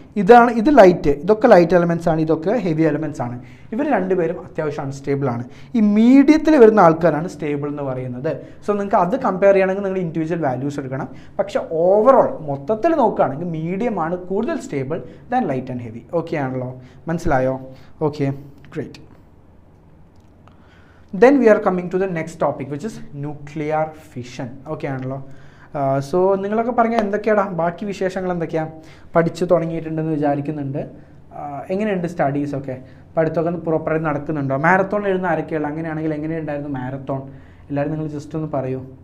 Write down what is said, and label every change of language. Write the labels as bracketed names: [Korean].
[Malayalam] ഇത് ലൈറ്റ്, ഇതൊക്കെ light elements ആണ്, ഇതൊക്കെ ഹെവി എലമെൻറ്റ്സ് ആണ്. ഇവർ രണ്ടുപേരും അത്യാവശ്യം അൺസ്റ്റേബിൾ ആണ്. ഈ മീഡിയത്തിൽ വരുന്ന ആൾക്കാരാണ് സ്റ്റേബിൾ എന്ന് പറയുന്നത്. സോ നിങ്ങൾക്ക് അത് കമ്പയർ ചെയ്യണമെങ്കിൽ നിങ്ങൾ ഇൻഡിവിജ്വൽ വാല്യൂസ് എടുക്കണം. പക്ഷേ ഓവറോൾ മൊത്തത്തിൽ നോക്കുകയാണെങ്കിൽ മീഡിയം ആണ് കൂടുതൽ stable [English] Than light and heavy. [Malayalam] Okay ആണല്ലോ, മനസ്സിലായോ? Okay, great. [English] Then we are coming to the next topic, which is nuclear fission. [Malayalam] Okay ആണല്ലോ. സോ നിങ്ങളൊക്കെ പറഞ്ഞാൽ എന്തൊക്കെയാടാ ബാക്കി വിശേഷങ്ങൾ എന്തൊക്കെയാണ്? പഠിച്ചു തുടങ്ങിയിട്ടുണ്ടെന്ന് വിചാരിക്കുന്നുണ്ട്. എങ്ങനെയുണ്ട് സ്റ്റഡീസൊക്കെ? പഠിത്തമൊക്കെ പ്രോപ്പറായി നടക്കുന്നുണ്ടോ? മാരത്തോൺ എഴുതുന്ന ആരൊക്കെയുള്ള? അങ്ങനെയാണെങ്കിൽ എങ്ങനെയുണ്ടായിരുന്നു മാരത്തോൺ? എല്ലാവരും നിങ്ങൾ ജസ്റ്റ് ഒന്ന് പറയൂ.